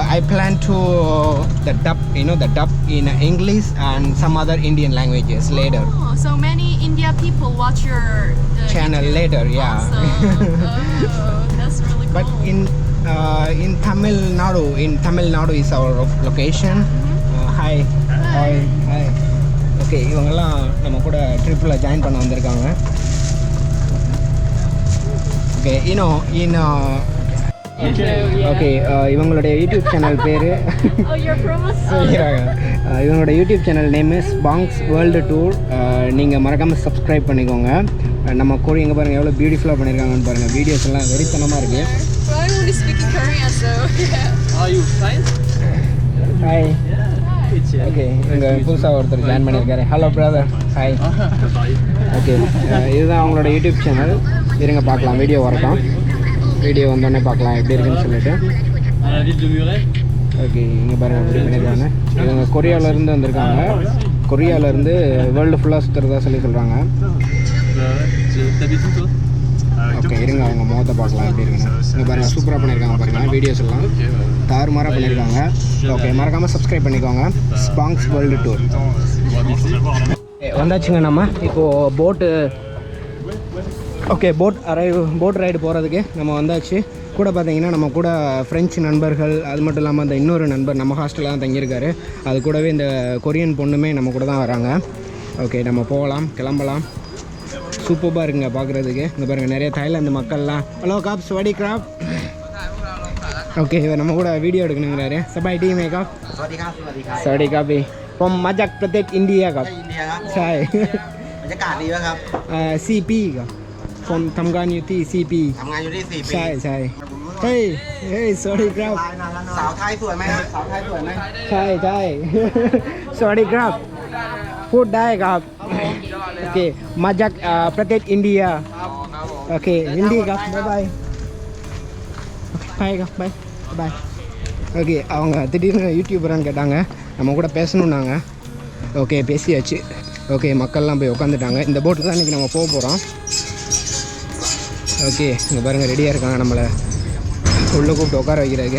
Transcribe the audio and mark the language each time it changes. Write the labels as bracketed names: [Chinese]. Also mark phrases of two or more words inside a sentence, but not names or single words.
[English] I plan to the dub in English and some other Indian languages later. Oh, so many India people watch your Channel YouTube. later, yeah. Awesome. Oh, that's really cool. But in Tamil Nadu is our location. Hi. [Tamil] Okay, இவங்கெல்லாம் நம்ம கூட ட்ரிப்பில் ஜாயின் பண்ண வந்திருக்காங்க. Okay, ஓகே, இவங்களுடைய [English] YouTube channel [Tamil] பேர் [English] Oh, you're promoting. [Tamil] சொல்லிடுறாங்க. இவங்களோட [English] YouTube channel name is [Tamil] பாங்ஸ் வேர்ல்டு டூர். நீங்கள் மறக்காமல் சப்ஸ்கிரைப் பண்ணிக்கோங்க. நம்ம கோரி எங்கே பாருங்கள் எவ்வளோ பியூட்டிஃபுல்லாக பண்ணியிருக்காங்கன்னு பாருங்கள். வீடியோஸ் எல்லாம் வெறித்தனமாக இருக்குது. [English] Well, I'm only speaking Korean, so yeah. Are you fine? [Tamil] ஹாய். [English] Hi. [Tamil] ஓகே, இங்கே புதுசாக ஒருத்தர் ஜாயின் பண்ணியிருக்காரு. [English] Hello brother. [Tamil] ஹாய். ஓகே, இதுதான் அவங்களோட [English] YouTube channel. [Tamil] இருங்க பார்க்கலாம், வீடியோ வரட்டும். வீடியோ வந்தோடனே பார்க்கலாம் எப்படி இருக்குன்னு சொல்லிட்டு. [French] La ville de Muret. [Tamil] ஓகே, இங்கே பாருங்கள் எப்படி பண்ணியிருக்காங்க. இவங்க கொரியாவிலேருந்து வந்திருக்காங்க. கொரியாவிலேருந்து வேர்ல்டு ஃபுல்லாக சுற்றுறதா சொல்கிறாங்க. [French] T'habites où toi? [Tamil] ஓகே, இருங்க அவங்க முகத்தை பார்க்கலாம் எப்படி இருக்குன்னு. இங்கே பாருங்கள் சூப்பராக பண்ணியிருக்காங்க பாருங்கள், வீடியோஸ் எல்லாம் தாறுமாறாக பண்ணியிருக்காங்க. ஓகே, மறக்காமல் சப்ஸ்கிரைப் பண்ணிக்கோங்க. ஸ்பாங்ஸ் வேர்ல்டு டூர். வந்தாச்சுங்க நம்ம இப்போது [English] boat ride [Tamil] போகிறதுக்கு நம்ம வந்தாச்சு. கூட பார்த்தீங்கன்னா நம்ம கூட ஃப்ரெஞ்சு நண்பர்கள், அது மட்டும் இல்லாமல் அந்த இன்னொரு நண்பர் நம்ம ஹாஸ்டலில் தான் தங்கியிருக்காரு. அது கூடவே இந்த கொரியன் பொண்ணுமே நம்ம கூட தான் வராங்க. ஓகே, நம்ம போகலாம், கிளம்பலாம். சூப்பராக இருக்குங்க பார்க்குறதுக்கு. இங்கே பாருங்கள் நிறைய தாய்லாந்து மக்கள்லாம். ஹலோ காப் ஸ்வடி கிராப். ஓகே இவர் நம்ம கூட வீடியோ எடுக்கணுங்கிறாரு. [Thai] சபாய் டீ மேக்கா. ஸ்வடி காபி from มาจากประเทศอินเดียครับใช่ บรรยากาศดีไหมครับ CP ครับผมทำงานอยู่ที่ CP ทำงานอยู่ที่4 ปี ใช่เฮ้ยสวัสดีครับ สาวไทยสวยไหมครับสาวไทยสวยไหม ใช่ สวัสดีครับพูดได้ครับโอเคมาจากประเทศอินเดียโอเคฮินดีครับบ๊ายบายbyeครับ bye [Tamil] ஓகே அவங்க திடீர்னு யூடியூபரான்னு கேட்டாங்க, நம்ம கூட பேசணுன்னாங்க. ஓகே பேசியாச்சு. ஓகே மக்கள்லாம் போய் உட்காந்துட்டாங்க. இந்த போட்டு தான் இன்றைக்கி நம்ம போக போகிறோம். ஓகே இங்கே பாருங்கள் ரெடியாக இருக்காங்க நம்மளை உள்ளே கூப்பிட்டு உட்கார வைக்கிறாங்க.